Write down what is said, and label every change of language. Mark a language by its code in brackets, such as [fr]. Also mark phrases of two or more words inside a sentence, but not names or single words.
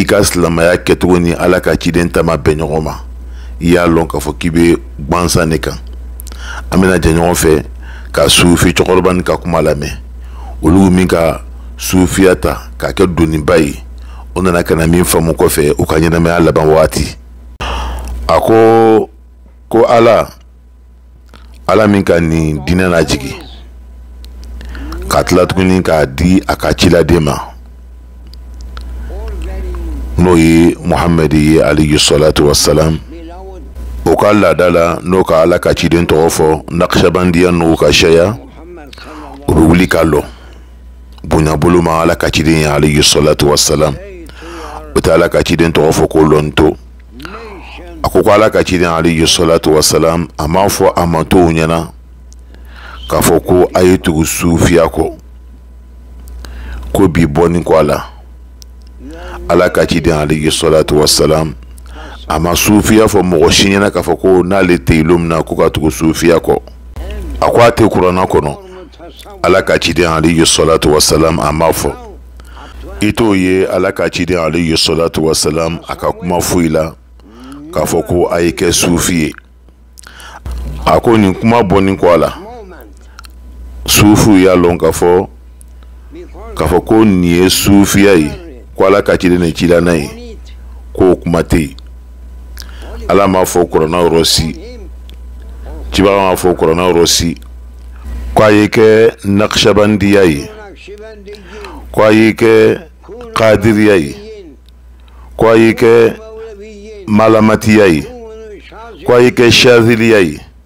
[bm] ka silamaya kɛcogo ni ala ka ciden ta ma bɛn ɲɔgɔn ma i y'a lɔn k'a fɔ k'i bɛ gwansan ne kan an bɛna jɛ ɲɔgɔn fɛ ka sufi cɛkɔrɔba ni ka kuma lamɛn olu min ka sufiya ta k'a kɛ doniba ye o nana ka na min faamu kɔfɛ u ka ɲɛnamaya laban waati a ko ala min ka nin diinɛ lajigi ka tila tuguni k'a di a ka ciladen ma n'o ye Muhamɛdi ye [ar] عليه الصلاة والسلام [bm] o ka laada la n'o ka ala ka ciden tɔgɔ fɔ naqshbandiya n'u ka sariya o bɛ wuli ka lɔ bonya bolo ma ala ka ciden ye [ar] عليه الصلاة والسلام [bm] o tɛ ala ka ciden tɔgɔ fɔ ko lɔnto a ko ala ka ciden [ar] عليه الصلاة والسلام [bm] a m'a fɔ a mantow ɲɛna k'a fɔ ko a ye tugu sufiya kɔ ko bi bɔni kɔ a la ala ka ciden [ar] عليه الصلاة والسلام [bm] a ma sufiya fɔ mɔgɔ si ɲɛna k'a fɔ ko n'ale tɛ yen don min na ko ka tugu sufiya kɔ a ko a tɛ kuranna kɔnɔ ala ka ciden [ar] عليه الصلاة والسلام [bm] a m'a fɔ i t'o ye ala ka ciden [ar] عليه الصلاة والسلام [bm] a ka kuma foyi la k'a fɔ ko a ye kɛ sufi ye a ko nin kuma bɔni kɔ a la sufu y'a lɔn k'a fɔ ko nin ye sufiya ye ko ala ka ciden ni cila n'a ye k'o kuma tɛ yen ala m'a fɔ kuranna yɔrɔ si cibaga m'a fɔ kuranna yɔrɔ si ko a ye kɛ naqshbandiya ye ko a ye kɛ qadiriya ye ko a ye kɛ malamatiya ye ko a ye kɛ shaziliya ye